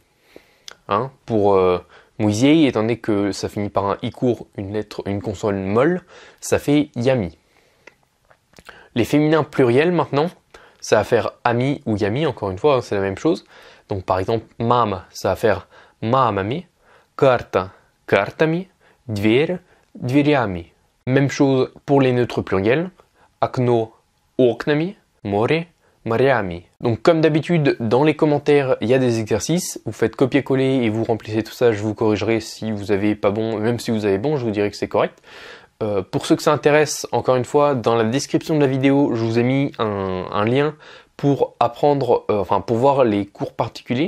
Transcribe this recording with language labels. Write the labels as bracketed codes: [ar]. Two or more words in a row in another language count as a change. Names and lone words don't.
[fr] Pour muzei, étant donné que ça finit par un i court, une consonne molle, ça fait yami. Les féminins pluriels maintenant, ça va faire ami ou yami, encore une fois, c'est la même chose. Donc par exemple, mama, ça va faire mamami, [ru] карта, картами, dверь, дверями. [fr] Même chose pour les neutres pluriels, [ru] окно, окнами, море, морями. [fr] Donc comme d'habitude, dans les commentaires, il y a des exercices. Vous faites copier-coller et vous remplissez tout ça. Je vous corrigerai si vous avez pas bon. Même si vous avez bon, je vous dirai que c'est correct. Pour ceux que ça intéresse, encore une fois, dans la description de la vidéo, je vous ai mis un lien pour apprendre, pour voir les cours particuliers.